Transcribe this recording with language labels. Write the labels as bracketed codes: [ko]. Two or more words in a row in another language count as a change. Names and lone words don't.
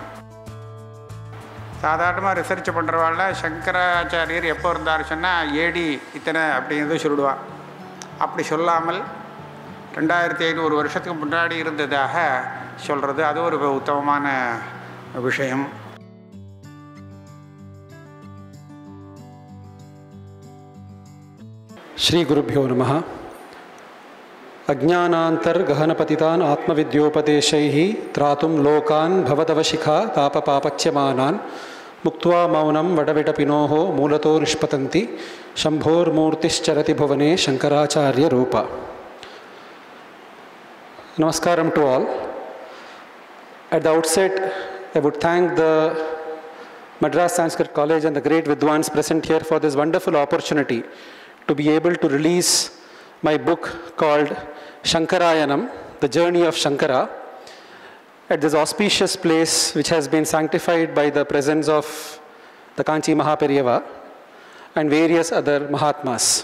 [ta] சாதாரணமாக ரிசர்ச் பண்ணுறவாள் சங்கராச்சாரியர் எப்போ இருந்தார் சொன்னால் ஏடி இத்தனை அப்படிங்கிறது சொல்லிடுவாள். அப்படி சொல்லாமல் 2500 வருஷத்துக்கு முன்னாடி இருந்ததாக சொல்கிறது அது ஒரு உத்தமமான விஷயம். [sa] श्री गुरुभ्यो नमः। अज्ञानान्तर्गहनपतितान् आत्मविद्योपदेशैः त्रातुं लोकान् भवदवशिखा तापपापच्यमानान् मुक्त्वा मौनं वडविटपिनोः मूलतो निष्पतन्ति शम्भोर्मूर्तिश्चरति भुवने शंकराचार्य रूप। [en] Namaskaram to all. At the outset, I would thank the Madras Sanskrit College and the great Vidwans present here for this wonderful opportunity to be able to release my book called Shankarayanam, The Journey of Shankara, at this auspicious place which has been sanctified by the presence of the Kanchi Mahaperiyava and various other Mahatmas.